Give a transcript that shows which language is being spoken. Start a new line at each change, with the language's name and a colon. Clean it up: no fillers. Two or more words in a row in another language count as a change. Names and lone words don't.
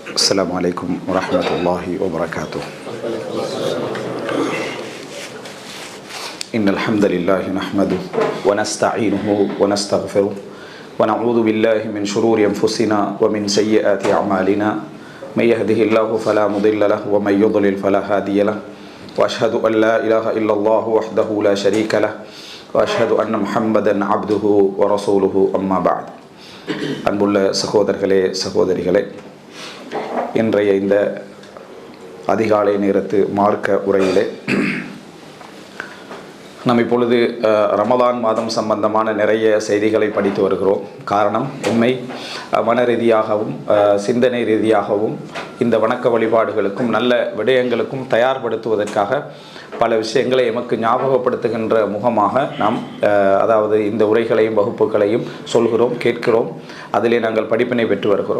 Arabic: السلام عليكم ورحمة الله وبركاته. إن الحمد لله نحمده ونستعينه ونستغفره ونعوذ بالله من شرور أنفسنا ومن سيئات أعمالنا من يهده الله فلا مضل له ومن يضلل فلا هادي له وأشهد أن لا إله إلا الله وحده لا شريك له وأشهد أن محمدا عبده ورسوله أما بعد.
Tamil: அன்புள்ள சகோதரர்களே சகோதரிகளே, இன்றைய இந்த அதிகாலை நேரத்து மார்க்க உரையிலே நாம் இப்பொழுது ரமலான் மாதம் சம்பந்தமான நிறைய செய்திகளை படித்து வருகிறோம். காரணம், எம்மை மன ரீதியாகவும் சிந்தனை ரீதியாகவும் இந்த வணக்க வழிபாடுகளுக்கும் நல்ல விடயங்களுக்கும் தயார்படுத்துவதற்காக பல விஷயங்களை எமக்கு ஞாபகப்படுத்துகின்ற முகமாக நாம் அதாவது இந்த உரைகளையும் வகுப்புகளையும் சொல்கிறோம், கேட்கிறோம், அதிலே நாங்கள் படிப்பினை பெற்று வருகிறோம்.